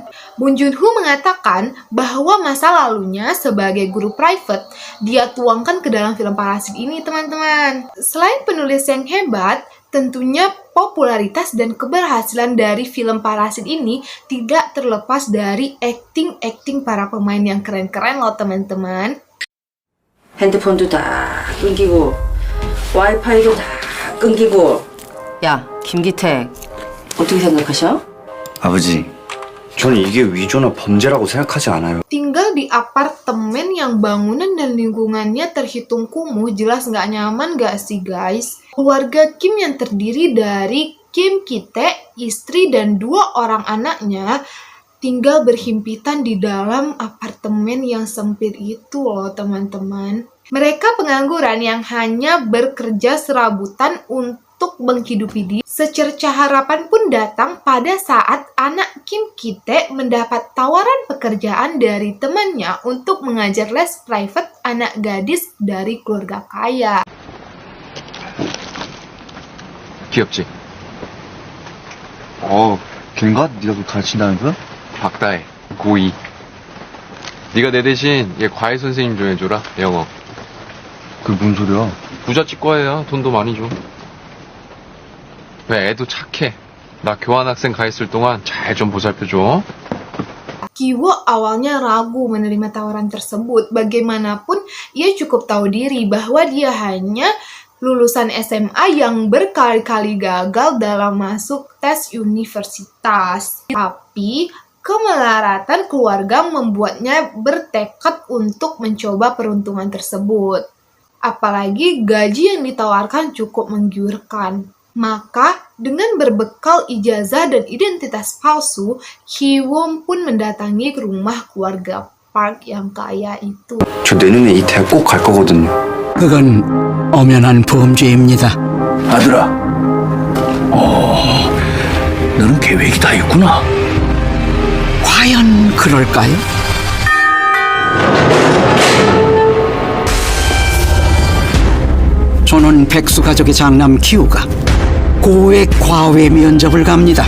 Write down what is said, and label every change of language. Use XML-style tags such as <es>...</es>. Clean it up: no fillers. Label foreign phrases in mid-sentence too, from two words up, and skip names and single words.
<id>Bong Joon-ho mengatakan bahwa masa lalunya sebagai guru private dia tuangkan ke dalam film Parasit ini teman-teman. Selain penulis yang hebat, tentunya popularitas dan keberhasilan dari film Parasit ini tidak terlepas dari acting para pemain yang keren-keren loh teman-teman.</id> <ko>핸드폰도 다 끊기고 와이파이도 다 끊기고. 야, 김기택, 어떻게 생각하셔? 아버지, 저는 이게 위조나 범죄라고 생각하지 않아요.</ko> <id>Tinggal di apartemen yang bangunan dan lingkungannya terhitung kumuh, jelas nggak nyaman nggak sih guys? Keluarga Kim yang terdiri dari Kim Ki-tae, istri dan 2 orang anaknya tinggal berhimpitan di dalam apartemen yang sempit itu loh teman-teman. Mereka pengangguran yang hanya bekerja serabutan untuk menghidupi diri. Secerca harapan pun datang pada saat anak Kim Ki-tae mendapat tawaran pekerjaan dari temannya untuk mengajar les private anak gadis dari keluarga kaya.</id> <ko>귀엽지? 걔인가? 네가 그 가르친다는 거야? 박다혜, 고2. 네가 내 대신 얘 과외 선생님 좀 해줘라, 영어. 그게 무슨 소리야? 부잣집 과외야, 돈도 많이 줘. 왜 애도 착해. 나 교환학생 가 있을 동안 잘 좀 보살펴줘.</ko> <id>Kiwo awalnya ragu menerima tawaran tersebut. Bagaimanapun, ia cukup tahu diri bahwa dia hanya lulusan SMA yang berkali-kali gagal dalam masuk tes universitas. Tapi, kemelaratan keluarga membuatnya bertekad untuk mencoba peruntungan tersebut. Apalagi gaji yang ditawarkan cukup menggiurkan. Maka, dengan berbekal ijazah dan identitas palsu, Ki-won pun mendatangi rumah keluarga Park yang kaya itu.</id> <ko>저 내년에 이 대학 꼭 갈 거거든요. 그건 엄연한 범죄입니다. 아들아, 너는 계획이 다 있구나. 과연 그럴까요? 저는 백수 가족의 장남 키우가 고액 과외 면접을 갑니다.</ko>